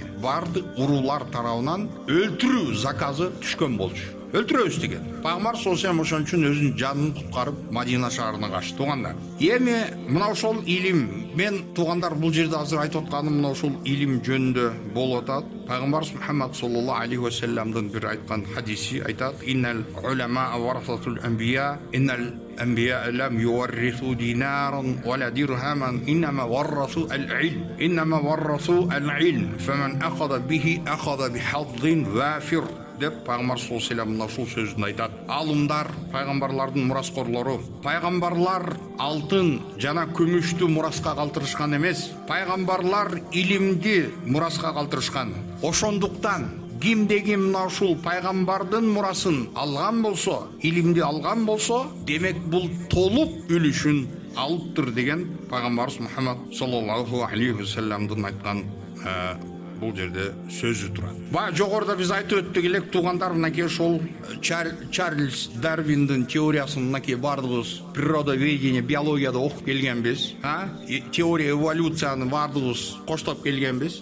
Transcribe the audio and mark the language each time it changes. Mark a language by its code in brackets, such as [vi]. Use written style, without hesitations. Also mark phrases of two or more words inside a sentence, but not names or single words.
[ky] Бардык уруулар тарабынан өлтүрүү заказы түшкөн болчу. Өлтүрөбүз деген. Пайгамбар саллаллаху ошон үчүн өзүнүн жанын куткарып Мадина шаарына качты. Туугандар, эми мына ошол илим, мен туугандар бул жерде азыр айтып атканым мына ошол илим жөнүндө болуп атат. Пайгамбар Мухаммад [ar] صلى الله عليه و [ky] салламдын бир айткан хадиси айтат: [ar] "إن العلماء ورثة الأنبياء، إن الأنبياء لم يورثوا دينارا ولا درهما إنما ورثوا العلم فمن أخذ به أخذ بحظ وافر." [ky] деп пайгамбар [ar] صلى الله عليه وسلم [ky] ушул сөзүн айтат. Алымдар пайгамбарлардын мураскорлору. Пайгамбарлар алтын жана күмүштү мураска калтырышкан эмес. Пайгамбарлар илимди мураска калтырышкан. Ошондуктан кимдеги мына ушул пайгамбардын мурасын алган болсо, илимди алган болсо, демек бул толук үлүшүн алыптыр деген пайгамбарыбыз Мухаммад [ar] صلى الله عليه و [ky] салламдын айткан бул жерде сөзү турат. Баа жогоруда биз айтып өттүк элек туугандар, мынакей ошол Чарльз Дарвиндин теориясын мынакей бардыгыбыз природоведение, биологияда окуп келгенбиз. Теория эволюцияны бардыгыбыз коштоп келгенбиз.